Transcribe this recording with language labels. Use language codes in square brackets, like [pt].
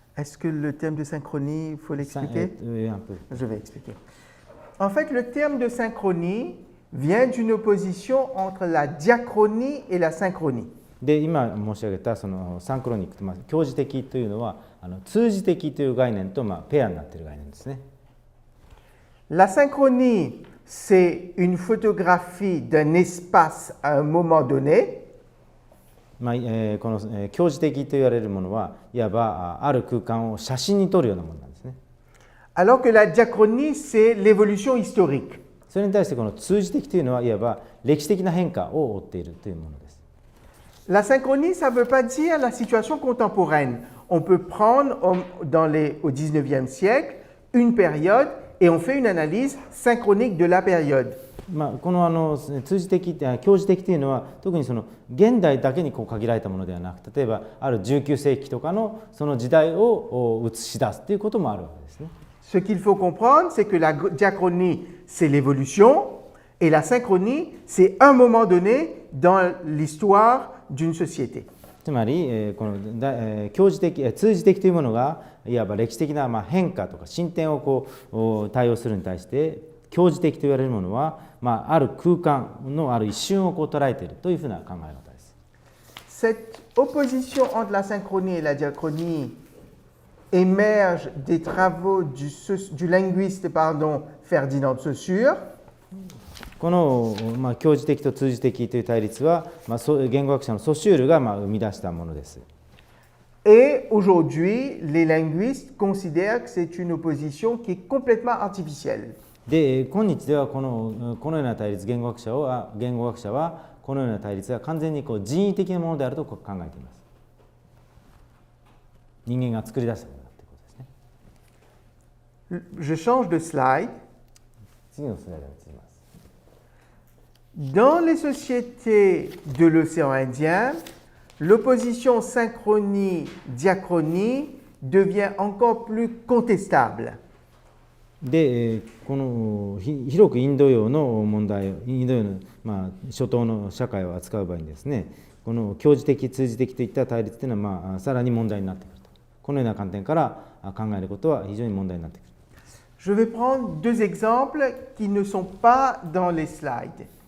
[fr] Est-ce que le terme de synchronie, il faut l'expliquer? Un peu. Je vais expliquer. En fait, le terme de synchronie vient d'une opposition entre la diachronie et la synchronie. [ja] で、今申し上げたそのサンクロニックと共時的というのは通時的という概念とペアになっている概念ですね。 [fr] La synchronie, c'est une photographie d'un espace à un moment donné. [ja] この共時的と言われるものはいわばある空間を写真に撮るようなものなんですね。 [fr] Alors que la diachronie, c'est l'évolution historique. [ja] それに対してこの通時的というのはいわば歴史的な変化を追っているというものです。 [fr] La synchronie, ça ne veut pas dire la situation contemporaine. On peut prendre au XIXe siècle une période et on fait une analyse synchronique de la période. [ja] この通時的、共時的というのは特にその現代だけに限られたものではなく、例えばある19世紀とかのその時代を映し出すということもあるわけですね。 [fr] Ce qu'il faut comprendre, c'est que la diachronie, c'est l'évolution et la synchronie, c'est un moment donné dans l'histoire d'une société. [ja] つまり、この共時的、通時的というものがいわば歴史的な変化とか進展を対応するに対して、共時的と言われるものは、ある空間のある一瞬を捉えているというふうな考え方です。 [fr] Cette opposition entre la synchronie et la diachronie émerge des travaux du linguiste Ferdinand de Saussure. [ja] この、共時的と通時的という対立は、言語学者のソシュールが生み出したものです。 [fr] Et aujourd'hui, les linguistes considèrent que c'est une opposition qui est complètement artificielle. [ja] で、今日ではこのような対立、言語学者はこのような対立が完全に人為的なものであると考えています。人間が作り出したものだということですね。 [fr] Je change de slide. [ja] 次のスライドに移ります。 [fr] Dans les sociétés de l'océan Indien, l'opposition synchronie-diachronie devient encore plus contestable. [ja] で、この広くインド洋の問題を、インド洋の、初頭の社会を扱う場合にですね、この教授的、通じ的といった対立というのは、さらに問題になってくると。このような観点から考えることは非常に問題になってくる。 [fr] Je vais prendre deux exemples qui ne sont pas dans les slides.